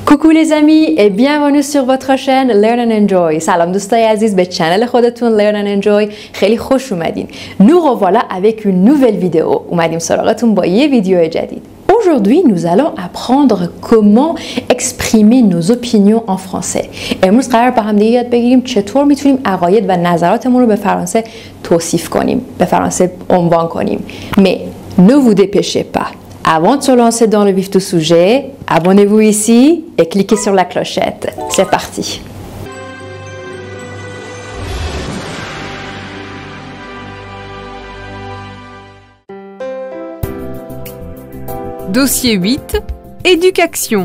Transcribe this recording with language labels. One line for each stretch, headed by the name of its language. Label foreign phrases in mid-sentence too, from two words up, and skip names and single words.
French: Coucou les amis et bienvenue sur votre chaîne Learn and Enjoy.
Persian: سلام دوستای عزیز به چنل خودتون Learn and Enjoy. خیلی خوش اومدین.
French: Nous revoilà avec une nouvelle vidéo.
Persian: اومدیم سراغتون با یه ویدیو جدید.
French: Aujourd'hui, nous allons apprendre comment exprimer nos opinions en français.
Persian: امروز قرار با هم دیگه یاد بگیریم چطور میتونیم عقاید و نظراتمون رو به فرانسه توصیف کنیم، به فرانسه عنوان کنیم.
French: Mais ne vous dépêchez pas. Avant de se lancer dans le vif du sujet, abonnez-vous ici et cliquez sur la clochette. C'est parti. Dossier 8, Éducation.